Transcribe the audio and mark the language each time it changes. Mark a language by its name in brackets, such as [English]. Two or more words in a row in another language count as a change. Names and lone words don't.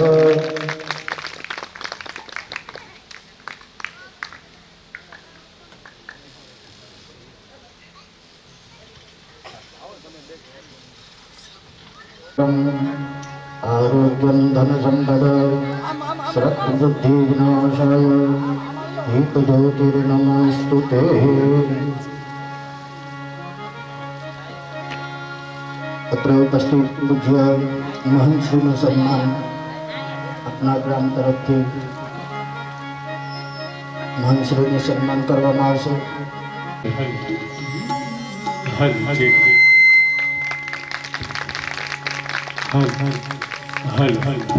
[Sanskrit] आरोग्यं धन संपद श्रद्धबुद्धि विनाशाय दीप ज्योतिर्नमोस्तुते। अत्र उपस्थित पूज्य [Gujarati] महंत श्रीનું સન્માન આપના ગ્રામ તરફથી महंत श्रीનું સન્માન કરવામાં આવશે। हल हल